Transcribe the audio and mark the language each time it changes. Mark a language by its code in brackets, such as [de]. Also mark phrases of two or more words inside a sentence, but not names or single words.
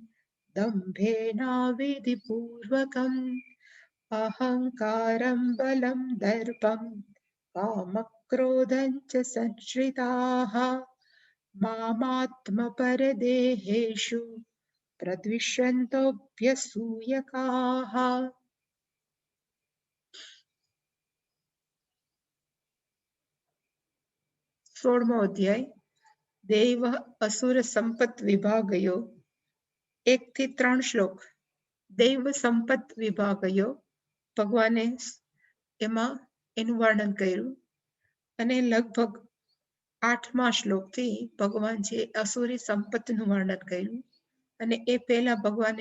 [sa] दम्भेनाविधिपूर्वकम् अहङ्कारं बलं दर्पं कामक्रोधं च संश्रिताः मामात्मपरदेहेषु प्रद्विषन्तोऽभ्यसूयकाः સોળમો [gu] અધ્યાય દૈવ અસુર સંપત વિભાગયો 1 થી 3 શ્લોક દૈવ સંપત વિભાગયો ભગવાને એમાં એનું વર્ણન કર્યું અને લગભગ 8મા શ્લોકથી ભગવાન છે અસુરી સંપતનું વર્ણન કર્યું અને એ પહેલા ભગવાને